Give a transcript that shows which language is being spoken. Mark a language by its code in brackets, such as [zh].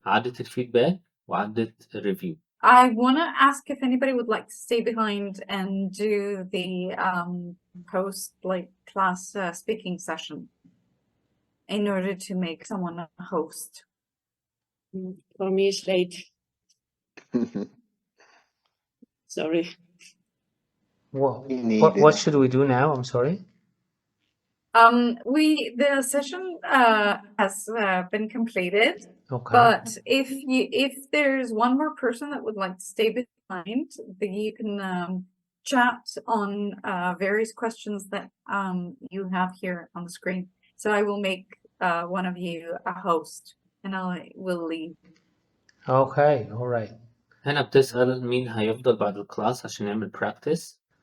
[ar] عدت الفيدباك وعدت الريفيو. [en] ask if anybody would like to stay behind and do the post like class speaking session in order to make someone a host. For me, it's late. Sorry. What should we do now? I'm sorry. The session has been completed. Okay. But if there's one more person that would like to stay behind, you can chat on various questions that you have here on the screen. So I will make one of you a host, and I will leave. Okay, all right. [ar] هنا بتسأل مين هيفضل بعد الكلاس عشان نعمل practice.